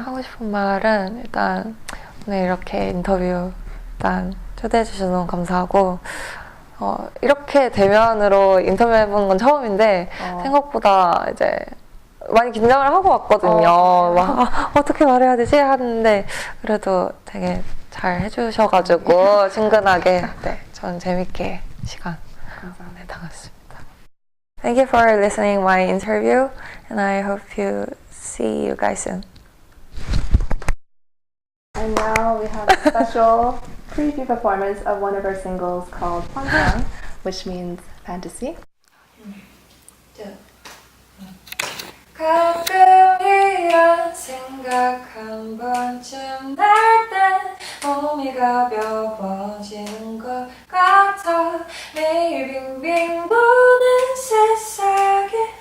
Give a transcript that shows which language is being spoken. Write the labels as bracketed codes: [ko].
[ko] 하고 싶은 말은 일단 오늘 이렇게 인터뷰 일단 초대해 주셔서 너무 감사하고 이렇게 대면으로 인터뷰해보는 건 처음인데 생각보다 이제 많이 긴장을 하고 왔거든요. 막 어떻게 말해야 되지? 하는데 그래도 되게 잘 해주셔가지고 친근하게 저는 재밌게 시간 내다갔습니다. [en] Thank you for listening my interview and I hope you see you guys soon. And now we have a special preview performance of one of our singles called Hwanggang, which means fantasy. [ko] 가끔 이런 생각 한 번쯤 날 때 몸이 가벼워지는 것 같아 매일 빙빙 도는 세상에